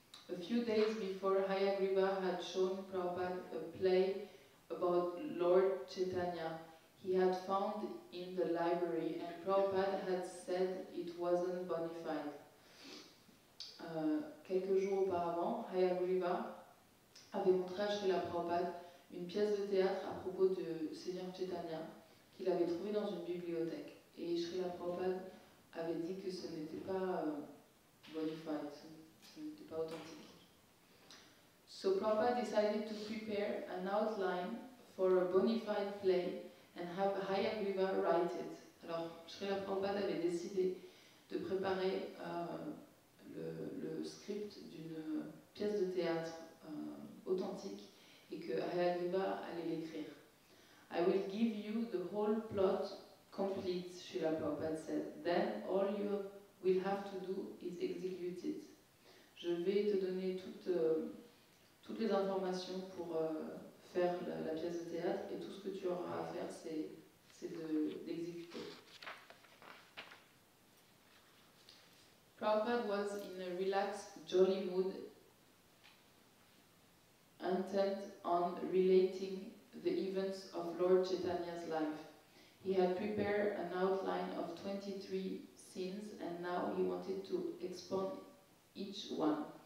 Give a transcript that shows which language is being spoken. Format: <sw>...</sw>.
<en>A few days before, Hayagriva had shown Prabhupada a play about Lord Chaitanya he had found in the library, and Prabhupada had said it wasn't bona fide.</en> <fr>Quelques jours auparavant, Hayagriva avait montré à Srila Prabhupada une pièce de théâtre à propos de Seigneur Chaitanya qu'il avait trouvée dans une bibliothèque. Et Srila Prabhupada avait dit que ce n'était pas bona fide, ce n'était pas authentique.</fr> <en>So Prabhupada decided to prepare an outline for a bona fide play and have Hayagriva write it.</en> <fr>Alors, Srila Prabhupada avait décidé de préparer le script d'une pièce de théâtre authentique et que Hayagriva allait l'écrire.</fr> <en>I will give you the whole plot complete, Srila Prabhupada said. Then all you will have to do is execute it.</en> <fr>Je vais te donner toutes les informations pour faire la pièce de théâtre et tout ce que tu auras à faire, c'est d'exécuter.</fr> <en>Prabhupada was in a relaxed, jolly mood, intent on relating the events of Lord Chaitanya's life. He had prepared an outline of 23 scenes and now he wanted to expound each one.</en>